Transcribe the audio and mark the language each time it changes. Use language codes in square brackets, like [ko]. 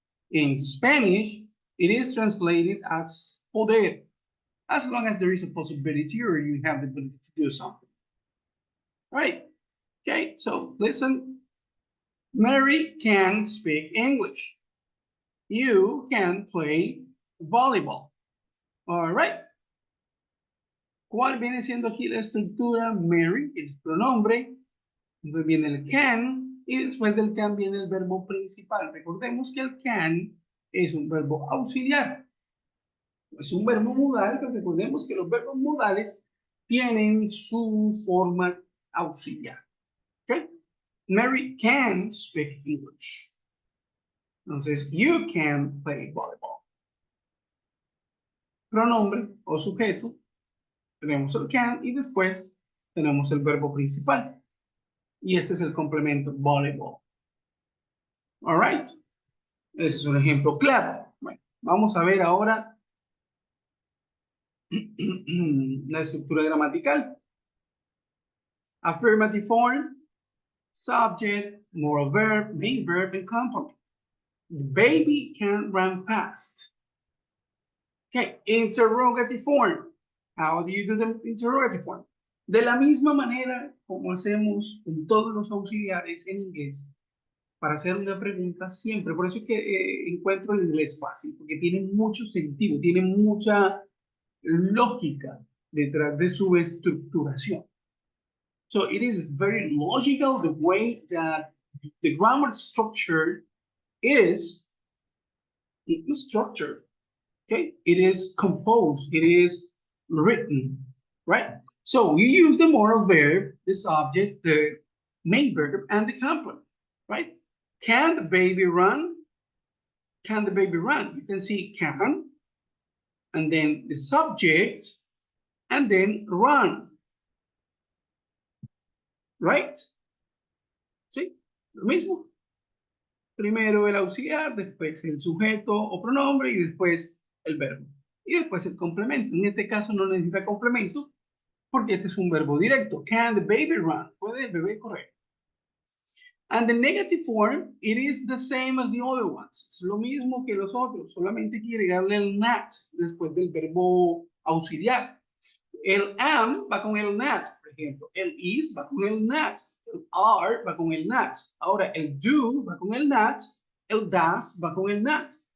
[en] In Spanish, it is translated as poder, as long as there is a possibility or you have the ability to do something. Right? Okay, so listen. Mary can speak English. You can play volleyball. All right. [es] ¿Cuál viene siendo aquí la estructura? Mary es pronombre. Después viene el can y después del can viene el verbo principal. Recordemos que el can es un verbo auxiliar. Es un verbo modal, pero recordemos que los verbos modales tienen su forma auxiliar. [en] ¿Ok? Mary can speak English. Entonces, you can play volleyball. [es] Pronombre o sujeto. Tenemos el can y después tenemos el verbo principal. Y este es el complemento volleyball. [en] All right. [es] Ese es un ejemplo claro. Bueno, vamos a ver ahora la estructura gramatical. [en] Affirmative form, subject, moral verb, main verb, and complement. The baby can run fast. Okay, interrogative form. How do you do the interrogative form? [es] De la misma manera como hacemos con todos los auxiliares en inglés, para hacer una pregunta siempre. Por eso es que encuentro el inglés fácil, porque tiene mucho sentido, tiene mucha lógica detrás de su estructuración. [en] So it is very logical the way that the grammar structure is structured. Okay, it is composed, it is written, right? So you use the moral verb, the subject, the main verb, and the complement, right? Can the baby run? Can the baby run? You can see can, and then the subject, and then run. [es] Right? ¿Sí? Lo mismo. Primero el auxiliar, después el sujeto o pronombre y después el verbo. Y después el complemento. En este caso no necesita complemento porque este es un verbo directo. [en] Can the baby run? [es] ¿Puede el bebé correr? [en] And the negative form, it is the same as the other ones. [es] Es lo mismo que los otros, solamente hay que agregarle el not después del verbo auxiliar. El am va con el not, por ejemplo. El is va con el not. El are va con el not. Ahora, el do va con el not. El does va con el not.